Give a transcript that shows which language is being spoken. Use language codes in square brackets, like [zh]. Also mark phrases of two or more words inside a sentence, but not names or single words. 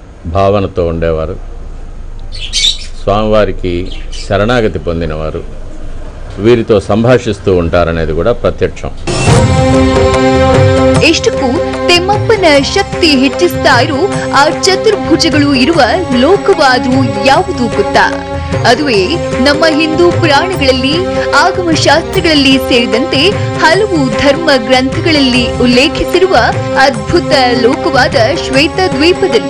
[te] భావనతో ఉండేవారు. స్వామివారికి శరణాగతి పొందినవారు వీరితో సంభాషిస్తూ ఉంటారనేది కూడా ప్రత్యక్షం. [kn] ಎಷ್ಟಕ್ಕೂ ತಿಮ್ಮಪ್ಪನ ಶಕ್ತಿ ಹೆಚ್ಚಿಸ್ತಾ ಇರೋ ಆ ಚತುರ್ಭುಜಗಳು ಇರುವ ಲೋಕವಾದ್ರೂ ಯಾವುದು ಗೊತ್ತಾ? ಅದುವೇ ನಮ್ಮ ಹಿಂದೂ ಪುರಾಣಗಳಲ್ಲಿ, ಆಗಮ ಶಾಸ್ತ್ರಗಳಲ್ಲಿ ಸೇರಿದಂತೆ ಹಲವು ಧರ್ಮ ಗ್ರಂಥಗಳಲ್ಲಿ ಉಲ್ಲೇಖಿಸಿರುವ ಅದ್ಭುತ ಲೋಕವಾದ ಶ್ವೇತ ದ್ವೀಪದಲ್ಲಿ.